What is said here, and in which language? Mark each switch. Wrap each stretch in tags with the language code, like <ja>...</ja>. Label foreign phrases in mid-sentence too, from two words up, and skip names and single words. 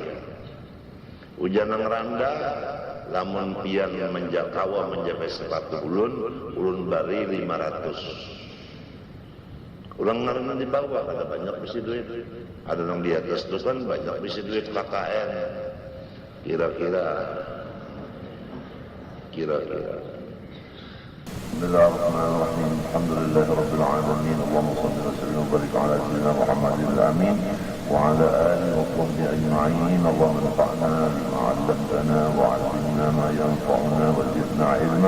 <bjn>Ujar nang rendah, lamun pian kawa mencapai 100 ulun bari 500. Ulang nang di bawah ada banyak bisi duit, ada yang di atas itu kan banyak bisi duit KKN. Kira-kira.</bjn> <ar>بسم الله الرحمن الرحيم. الحمد لله رب العالمين. اللهم صل وسلم وبارك على سيدنا محمد الأمين وعلى آله وصحبه أجمعين. اللهم انفعنا بما علمتنا وعلمنا ما ينفعنا وزدنا علما.</ar>